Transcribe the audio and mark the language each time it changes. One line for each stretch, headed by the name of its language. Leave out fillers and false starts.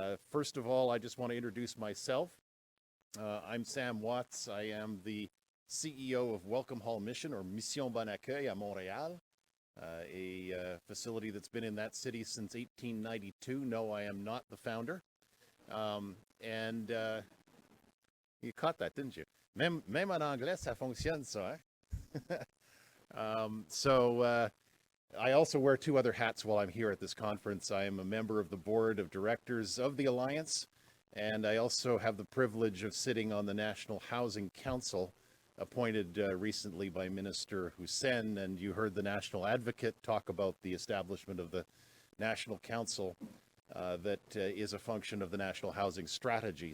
English: First of all, I just want to introduce myself. I'm Sam Watts. I am the CEO of Welcome Hall Mission, or Mission Bon Accueil à Montréal, a facility that's been in that city since 1892. No, I am not the founder. And you caught that, didn't you?
French: Même en anglais, ça fonctionne, ça, hein?
English: I also wear two other hats while I'm here at this conference. I am a member of the board of directors of the Alliance, and I also have the privilege of sitting on the National Housing Council, appointed recently by Minister Hussein. And you heard the National Advocate talk about the establishment of the National Council that is a function of the National Housing Strategy.